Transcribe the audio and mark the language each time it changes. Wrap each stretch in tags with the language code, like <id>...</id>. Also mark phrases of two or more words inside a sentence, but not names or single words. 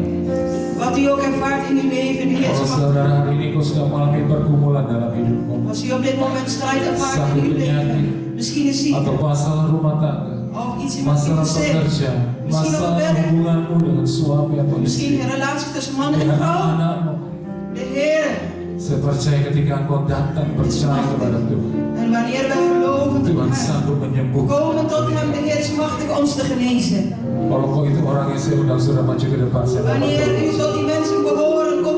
<nl>Wat u ook ervaart in uw leven, de Heer</nl> <id>Kalau</id> <nl>is</nl> <id>saudara</id> <nl>machtig.</nl> <id>hari ini kau sedang mengalami pergumulan dalam hidupmu,</id> <nl>Als u op dit moment strijd ervaart</nl> <id>sakit</id> <nl>in uw</nl> <id>penyakit,</id> <nl>leven, misschien is ziekte,</nl> <id>atau masalah rumah tangga,</id> <nl>of iets in uw</nl> <id>masalah</id> <nl>gezin,</nl> <id>pekerjaan,</id> <nl>misschien op</nl> <id>masalah</id> <nl>werk,</nl> <id>hubunganmu dengan suami atau</id> <nl>misschien</nl> <id>istri,</id> <nl>een relatie tussen man en</nl> <id>dengan</id> <nl>vrouw.</nl> <id>anak-anakmu.</id> <nl>De Heer.</nl> <id>Saya percaya ketika engkau datang percaya kepada Tuhan,</id> <nl>En wanneer wij geloven tot</nl> <id>Tuhan</id> <nl>Hem,</nl> <id>sanggup menyembuhkan.</id> <nl>komen tot Hem, de Heer is machtig ons te genezen.</nl> <id>Kalau kau itu orang yang saya undang saudara maju ke depan, saya mau</id> <nl>Wanneer</nl> <id>berdoa.</id> <nl>u tot die mensen behoort,</nl>